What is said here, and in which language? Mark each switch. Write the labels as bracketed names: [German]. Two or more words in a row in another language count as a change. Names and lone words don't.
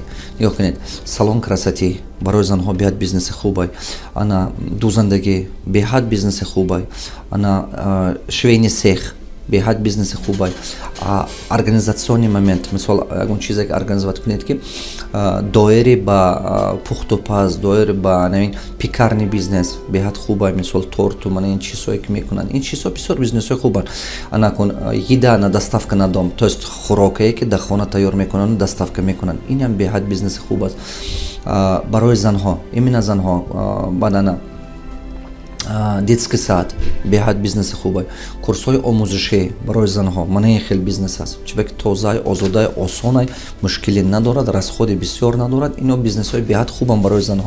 [Tajik] нигоҳ кунед, [Russian] салон красотӣ [Tajik] барои занҳо беҳад бизнеси хубай, ана дузандагӣ беҳад бизнеси хубай, ана [Russian] швейни сех [Tajik] беҳад бизнеси хубай, [Russian] организациони момент, [Tajik] мисол ягон чизе ки организоват кунед ки доири ба пухтупаз, доири ба навин пекарни бизнес беҳад хубай, мисол торту мана ин чизҳое ки мекунанд, ин чизҳо бисёр бизнесҳои хубанд. ана кун [Russian] еда на доставка на дом, то есть [Tajik] хӯрокае ки дар хона тайёр мекунанд, доставка мекунанд, инам беҳад бизнеси хуб аст. барои занҳо, именно занҳо бадана [Russian] детский сад [Tajik] беҳад бизнеси хубай, курсҳои омӯзишӣ барои занҳо мана ин хел бизнес аст. чӣ ки тозаи, озодаи, осонай, мушкиле надорад, расходи бисёр надорад, ино бизнесҳои беҳад хубанд барои занҳо.